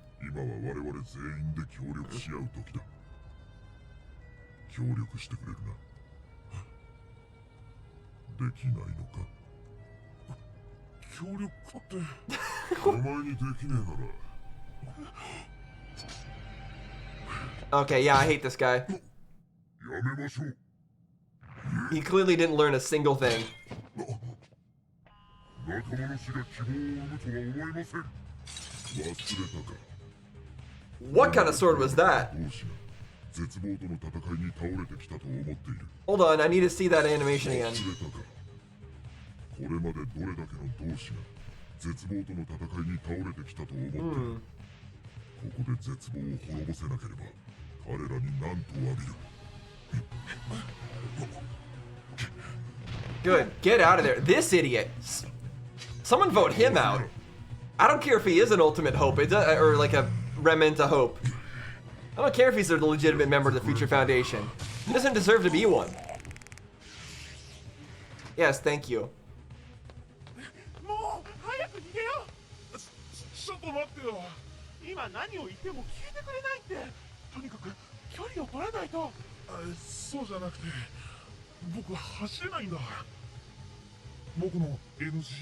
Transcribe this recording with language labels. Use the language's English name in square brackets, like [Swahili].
[Japanese] 今は我々全員で協力し合う時だ協力してくれるなできないのか協力ってお前にできねえなら [English] Okay, yeah, I hate this guy. [Japanese] やめましょう [English] He clearly didn't learn a single thing. [Japanese] 仲間の死が希望を生むとは思いません忘れたか [English] What kind of sword was that? [Japanese] 同志が絶望との戦いに倒れてきたと思っている [English] Hold on, I need to see that animation again. [Japanese] 忘れたかこれまでどれだけの同志が絶望との戦いに倒れてきたと思っている、ここで絶望を滅ぼせなければ彼らに何と詫びる [English] Good, get out of there. This idiot. Someone vote him out. I don't care if he is an ultimate hope, or like a remnant of hope. I don't care if he's a legitimate member of the Future Foundation. He doesn't deserve to be one. Yes, thank you. [Japanese] もう早く逃げようちょっと待ってよ今何を言っても聞いてくれないってとにかく距離を取らないとそうじゃなくて僕は走れないんだ僕の NG